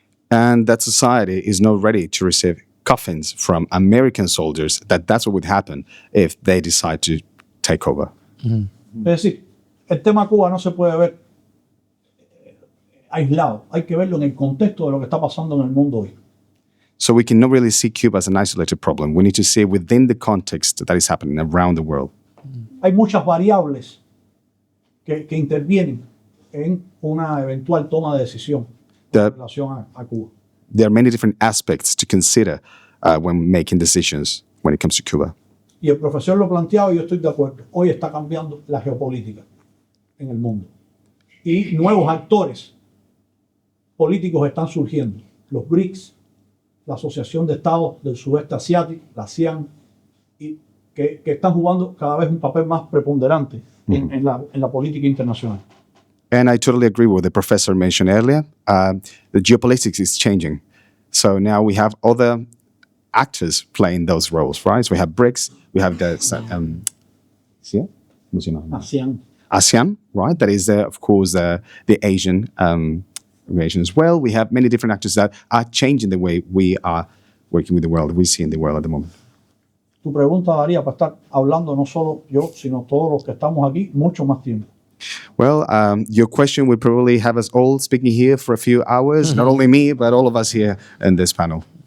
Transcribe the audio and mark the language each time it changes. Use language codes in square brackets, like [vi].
[en] And that society is not ready to receive coffins from American soldiers. That's what would happen if they decide to take over. [es] Es decir, el tema Cuba no se puede ver aislado, hay que verlo en el contexto de lo que está pasando en el mundo hoy. [en] So we cannot really see Cuba as an isolated problem. We need to see it within the context that is happening around the world. [es] Hay muchas variables que intervienen en una eventual toma de decisión en relación a Cuba. [en] There are many different aspects to consider when making decisions when it comes to Cuba. [es] Y el profesor lo planteaba y yo estoy de acuerdo. Hoy está cambiando la geopolítica en el mundo. Y nuevos actores políticos están surgiendo. Los BRICS, la Asociación de Estados del Sudeste Asiático, la ASEAN, y que están jugando cada vez un papel más preponderante en la política internacional. [en] And I totally agree with what the professor mentioned earlier. The geopolitics is changing. So now we have other actors playing those roles, right? So we have BRICS, we have the ASEAN, right? That is, of course, the Asian region as well. We have many different actors that are changing the way we are working with the world, we see in the world at the moment. [es] Tu pregunta daría para estar hablando no solo yo, sino todos los que estamos aquí, mucho más tiempo. [en] Well, your question would probably have us all speaking here for a few hours, not only me, but all of us here in this panel.